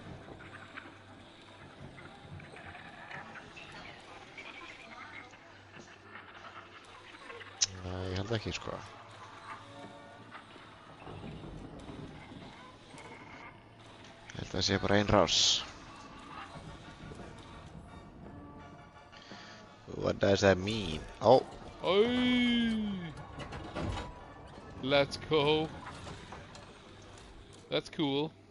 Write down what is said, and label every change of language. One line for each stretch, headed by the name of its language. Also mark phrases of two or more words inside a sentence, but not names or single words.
Icelandic: Nei, ég held ekki, sko. Ég held að það sé bara ein rás.
English: What does that mean? Oh, Oi! Let's go. That's cool.